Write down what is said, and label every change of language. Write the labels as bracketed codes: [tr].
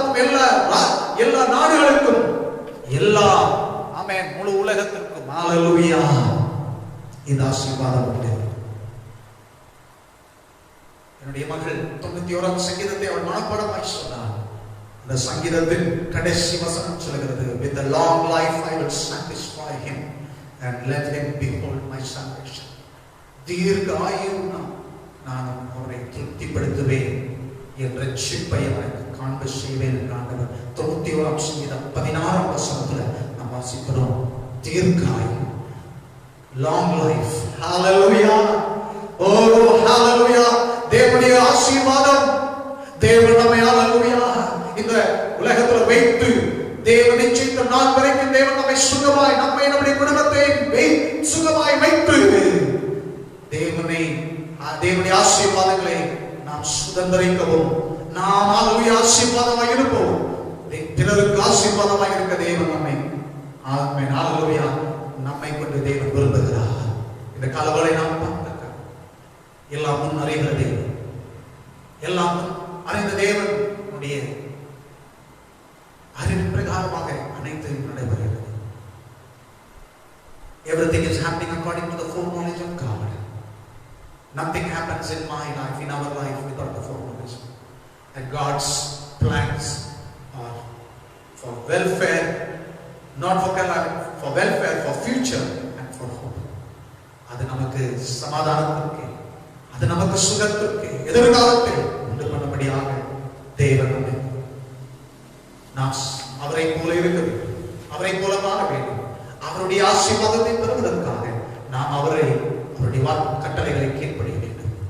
[ta] தேசங்களுக்கும் எல்லா நாடுகளுக்கும் எல்லா ஆமென் முழு உலகத்திற்கும் ஹalleluya இந்த ஆசீர்வாதம் உண்டு. என்னுடைய மகள் 91ஆம் சங்கீதத்தை அவள் மனப்பாடமாய் சொன்னாள். அந்த சங்கீதத்தின் கடைசி வசனம் சொல்கிறது, [en] with a long life I will satisfy him and let him behold my salvation. [ta] தீர்க்காயுள்ள நான் அவரை திருப்திப்படுத்துவேன் என்ற ரட்சிப்பை அவனுக்கு காண்ப செய்வேன் என்றாண்டவர். 91ஆம் சங்கீதம் 16ஆம் வசனத்துல நாம் வாசிக்கிறோம், தீர்க்காயு, [en] long life. [ta] hallelujah, oh hallelujah. தேவனுடைய ஆசீர்வாதம், தேவன் நம்மை hallelujah இந்த உலகத்துல வைத்து தேவன் நிச்சயித்த நாள் வரைக்கும் தேவன் நம்மை சுகமாய், நம்மை நம்முடைய குடும்பத்தை சுகமாய் வைத்து தேவனுடைய ஆசீர்வாதங்களை நாம் சுதந்திரிக்கவும், நாம் hallelujah ஆசீர்வாதமாய் இருப்போம், பிறருக்கு ஆசீர்வாதமாய் இருக்க தேவன் நம்மை ஆமென் hallelujah நம்மை கொண்டு தேவன் விரும்புகிறார். இந்த காலவளை நாம் பார்க்க எல்லாம் முன் அறிகிற தேவன், எல்லாம் அறிந்த தேவன் அறிவின் பிரகாரமாக அனைத்தையும் நடைபெறுகிறது. [en] Everything is happening according to the foreknowledge of God. Nothing happens in my life, in our life, without the foreknowledge. And God's plans are for welfare, not for calamity, for welfare, for future and for hope. [ta] அது நமக்கு சமாதானத்திற்கு, அது நமக்கு சுகத்திற்கு, எதிர்காலத்தை உண்டு பண்ணும்படியாக தேவன் நாம் அவரை போல இருக்க வேண்டும், அவரை போல மாற வேண்டும். அவருடைய ஆசீர்வாதத்தை பெறுவதற்காக நாம் அவருடைய வாக்கு கட்டளைகளை கீழ்ப்படிய வேண்டும்.